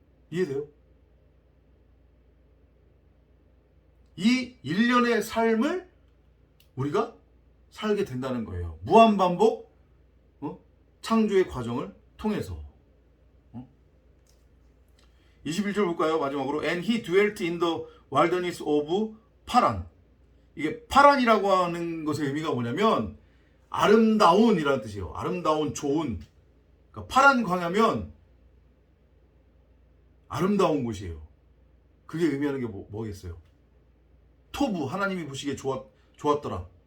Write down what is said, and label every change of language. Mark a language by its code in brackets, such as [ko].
[ko] 이해돼요? 이 일련의 삶을 우리가 살게 된다는 거예요. 무한반복 창조의 과정을 통해서. 21절 볼까요? 마지막으로 [en] And he dwelt in the wilderness of [ko] 파란. 이게 파란이라고 하는 것의 의미가 뭐냐면 아름다운이라는 뜻이에요. 아름다운, 좋은. 그러니까 파란 광야면 아름다운 곳이에요. 그게 의미하는 게 뭐겠어요? 토부, 하나님이 보시기에 좋았더라.